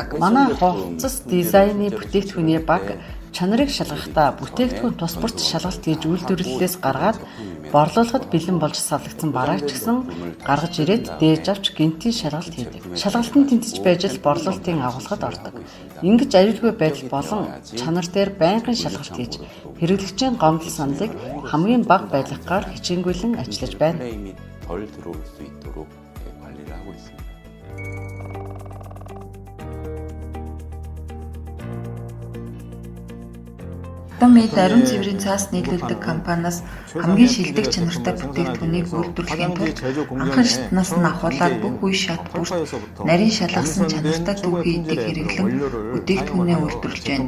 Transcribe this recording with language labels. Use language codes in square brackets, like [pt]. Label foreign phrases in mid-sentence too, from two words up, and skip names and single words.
[mn] Манай хувцас дизайны бүтээгдэхүүний баг чанарыг шалгахдаа бүтээгдэхүүн тус бүрт шалгалт хийж үйлдвэрлэлээс гаргаад борлуулахад бэлэн болж савлагдсан барааг ч гэсэн гаргаж ирээд дээж авч гинтийн шалгалт хийдэг. Шалгалтын тэнцэж байж л борлуулалтын агуулгад ордог. Ингэж аюулгүй байдал болон чанар дээр байнгын шалгалт хийж хэрэглэгчийн гомдол саналыг хамгийн бага байлгагаар хичээнгүйлэн ажиллаж байна. [ko] 덜 들어올 수 있도록 관리를 하고 있습니다. [mn] Атомид ариун цэврийн цаас нийлүүлдэг компаниас хамгийн шилдэг чанартай бүтээгдэхүүнийг үйлдвэрлэхийн тулд анхан шатнаас нь ахуулаад бүх үе шат бүрт нарийн шалгасан чанартай түүхий эдийг хэрэглэн бүтээгдэхүүнээ үйлдвэрлэж байна.